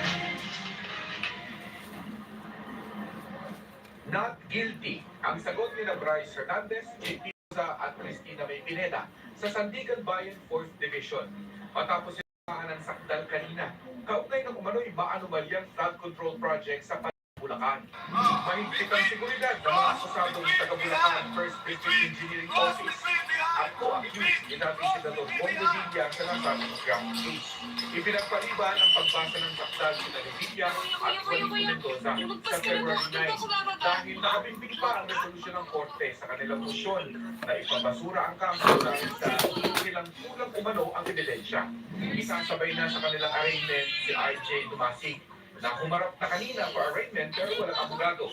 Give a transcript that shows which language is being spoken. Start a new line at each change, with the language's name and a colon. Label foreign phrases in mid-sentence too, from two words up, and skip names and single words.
English: Not guilty
Filipino: ang sagot ni na Bryce Hernandez, JP at Cristina May Pineda sa Sandigan Bayan 4th Division. Matapos yung ng sakdal kanina, kaugnay ng umano'y maanumalyang flood control project sa Bulacan. Mahigpit ang seguridad ng mga akusadong taga Bulacan First District Engineering Office at co-accused ni dating Senador Bong Revilla sa nasabing
English: ground case.
Filipino: Ipinagpaliban ang pagbasa ng sakdal ni Revilla at Juanito Mendoza sa February 9 dahil nakabimbing pa ang resolusyon ng korte sa kanilang motion na ipabasura ang kampo dahil sa ilang kulang umano ang ebidensya. Isasabay na sa kanilang arraignment si RJ Dumasig na humarap na kanina
English: for arraignment
Filipino: pero walang abogado.